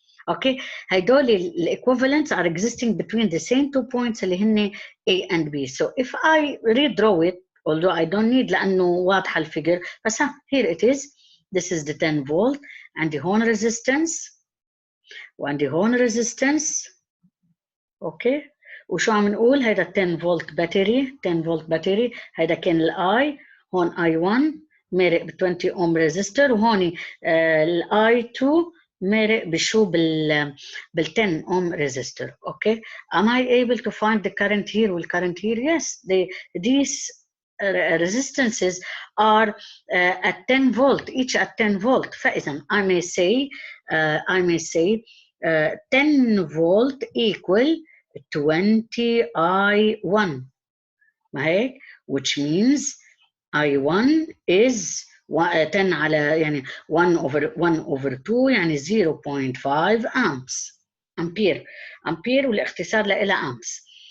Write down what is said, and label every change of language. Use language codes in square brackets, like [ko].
[en] Okay, [ar] هيدول الايكوفالنتس [en] are existing between the same two points اللي هن A and B. So if I redraw it, although I don't need [ar] لأنه واضحة الفيجر بس [en] here it is. This is the 10 volt عندي هون resistance [ar] وعندي هون [en] resistance. [ar] okay, وشو عم نقول هيدا 10 فولت باتري 10 فولت باتري. هيدا كان الاي هون I1 مارق ب 20 اوم ريزيستور وهون الاي 2 مارق بشو بال 10 ohm resistor. [en] Okay, am I able to find the current here والcurrent here? Yes, these resistances are at 10 volt, each at 10 volt. فإذا I may say 10 volt equal 20 I1 [ar] ما هيك, [en] which means I1 is 10 على يعني 1 over 2 يعني 0.5 amps ampere [ar] والاختصار لها [en] amps.